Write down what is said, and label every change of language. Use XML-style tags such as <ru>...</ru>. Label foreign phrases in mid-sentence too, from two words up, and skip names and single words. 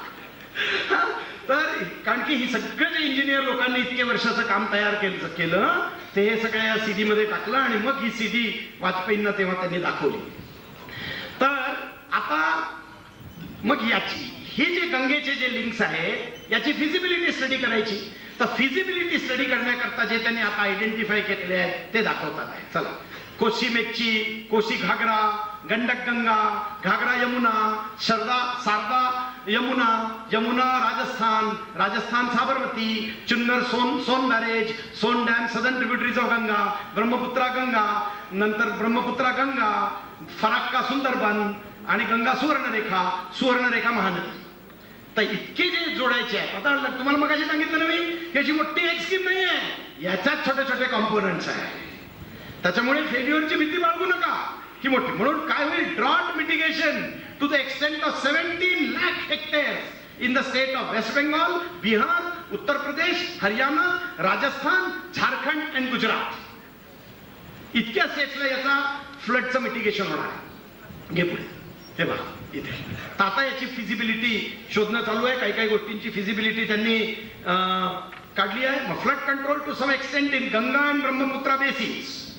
<mr>तर कारण की ही सगळं जे इंजिनियर लोकांनी इतके वर्षाचं काम तयार केलं ते हे सगळ्या या सीडी मध्ये टाकलं आणि मग ही सीडी वाजपेयींना तेव्हा त्यांनी दाखवली. तर आता मग याची हे जे गंगेचे जे लिंक्स आहेत याची</mr> <en>feasibility study</en> <mr>करायची. तर</mr> <en>feasibility study</en> <mr>करण्याकरता जे त्यांनी आता आयडेंटिफाय केलेले आहेत ते दाखवतात आहे. चला, कोसी मेच्ची, कोसी घागरा, गंडक गंगा, घागरा यमुना, शारदा यमुना, यमुना राजस्थान, राजस्थान साबरमती, चुन्नर सोन बॅरेज, सोन डॅम,</mr> <en>southern tributaries of Ganga,</en> <mr>ब्रह्मपुत्रा गंगा, नंतर ब्रह्मपुत्रा गंगा, फराक्का सुंदरबन आणि गंगा सुवर्णरेखा महानदी. तर इतके जे जोडायचे आहे. आता तुम्हाला मग सांगितलं ना मी, याची मोठी एक स्कीम नाही आहे, याच्यात छोटे छोटे कॉम्पोनंट्स आहे. त्याच्यामुळे फेल्युअरची भीती बाळगू नका. ही मोठी. म्हणून काय होईल,</mr> <en>drought mitigation to the extent of 17 lakh hectares in the state of West Bengal, Bihar, Uttar Pradesh, Haryana, Rajasthan, Jharkhand and Gujarat.</en> <mr>इतक्या स्टेट्सला याचा फ्लडचं मिटिगेशन होणार आहे. घे पुढे, हे बघा इथे. तर आता याची फिजिबिलिटी शोधणं चालू आहे. काही काही गोष्टींची फिजिबिलिटी त्यांनी काढली आहे.</mr> <en>मग flood control to some extent in Ganga and Brahmaputra basins.</en>